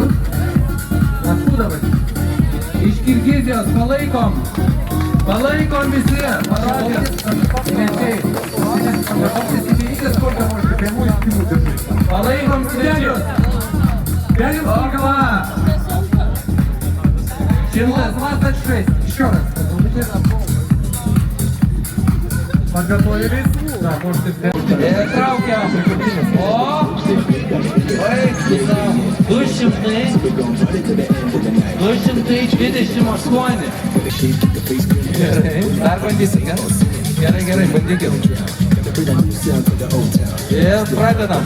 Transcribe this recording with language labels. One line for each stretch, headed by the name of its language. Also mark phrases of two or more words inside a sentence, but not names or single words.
Lithuanian: Откуда? Iš Kirgizijos. Palaikom. Palaikom visi. Parodės. Svečiai. Palaikom svečius. Okla. 126.
Russian: Еще раз. Подготовились? Да, можете взять. Трауkiam.
Lithuanian: O! Oi, 228. Gerai. Dar bandysite. Gerai, bandykit. Ir pradedam.